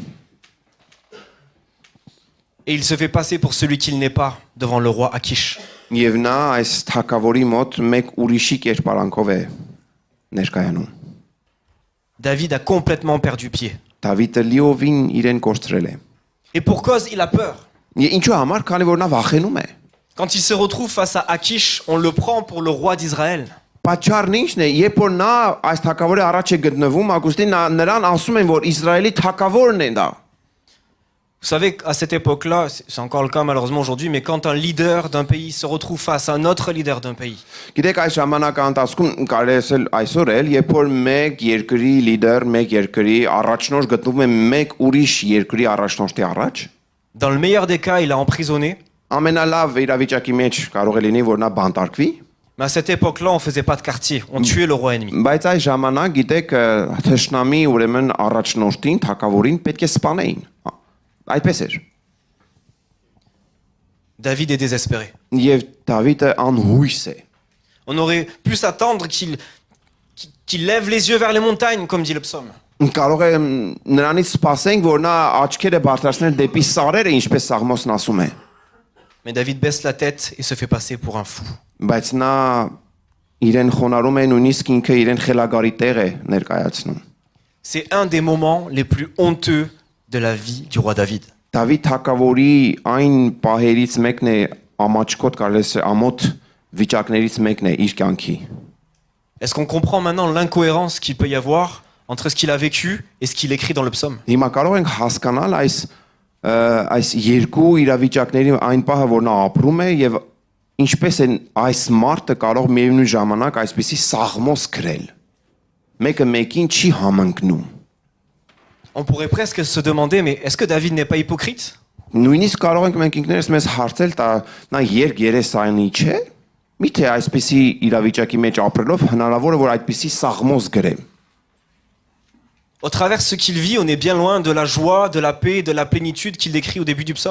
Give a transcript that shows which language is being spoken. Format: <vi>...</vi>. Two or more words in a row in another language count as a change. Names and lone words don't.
<fr>Et il se fait passer pour celui qu'il n'est pas devant le roi Akish.</fr> <hy>Եվ նա այս թագավորի մոտ մեկ ուրիշի կերպարանքով է ներկայանում։</hy> <fr>David a complètement perdu pied.</fr> <hy>Դավիթը լիովին իրեն կորցրել է։</hy> <fr>Et pour cause, il a peur.</fr> <hy>Ինչու համար, քանի որ նա վախենում է։</hy> <fr>Quand il se retrouve face à Akish, on le prend pour le roi d'Israël.</fr> <hy>Պատճառն ինչն է, երբ որ նա այս թագավորի առաջ է գտնվում, Ագուստին նրան ասում են, որ Իսրայելի թագավորն է դա։</hy> <fr>Vous savez qu'à cette époque-là, c'est encore le cas malheureusement aujourd'hui, mais quand un leader d'un pays se retrouve face à un autre leader d'un pays,</fr> <hy>Գիտեք, այս ժամանակահատվածում կարելի է ասել այսօր էլ, երբ որ մեկ երկրի լիդեր, մեկ երկրի առաջնորդ գտնվում է մեկ ուրիշ երկրի առաջնորդի առաջ,</hy> <fr>dans le meilleur des cas, il est emprisonné,</fr> <hy>ամենալավ իրավիճակի մեջ կարող է լինի, որ նա բանտարկվի,</hy> <fr>mais à cette époque-là, on faisait pas de quartier, on tuait le roi ennemi.</fr> <hy>բայց այս ժամանակ, գիտեք, թշնամի ուրեմն առաջնորդին, թագավորին պետք է սպանեին։ Այդպես էր։</hy> <fr>David est désespéré.</fr> <hy>Եվ Դավիթը անհույս է։</hy> <fr>On aurait pu s'attendre qu'il lève les yeux vers les montagnes, comme dit le psaume.</fr> <hy>Կարող է նրանից սպասենք, որ նա աչքերը բարձրացնել դեպի սարերը, ինչպես Սաղմոսն ասում է։</hy> <fr>Mais David baisse la tête et se fait passer pour un fou.</fr> <hy>Բայց նա իրեն խոնարհում է, նույնիսկ ինքը իրեն խելագարի տեղ է ներկայացնում։</hy> <fr>C'est un des moments les plus honteux de la vie du roi David.</fr> <hy>Դավիթ թագավորի այն պահերից մեկն է, ամաչկոտ կարելի է ամոթ վիճակներից մեկն է իր կյանքի։</hy> <fr>Est-ce qu'on comprend maintenant l'incohérence qu'il peut y avoir entre ce qu'il a vécu et ce qu'il écrit dans le psaume?</fr> <hy>Հիմա կարող ենք հասկանալ այս երկու իրավիճակների այն պահը, որ նա ապրում է եւ ինչպես է այս մարդը կարող միևնույն ժամանակ այսպիսի սաղմոս գրել։ Մեկը մեկին չի համընկնում։</hy> <fr>On pourrait presque se demander, mais est-ce que David n'est pas hypocrite?</fr> <hy>Նույնիսկ կարող ենք մենք ինքներս մեզ հարցել, նա երկ երեսանի չէ։ Միթե այսպիսի իրավիճակի մեջ ապրելով հնարավոր է որ այդպիսի սաղմոս գրեմ։</hy> <fr>Au travers de ce qu'il vit, on est bien loin de la joie, de la paix, de la plénitude qu'il décrit au début du psaume.</fr>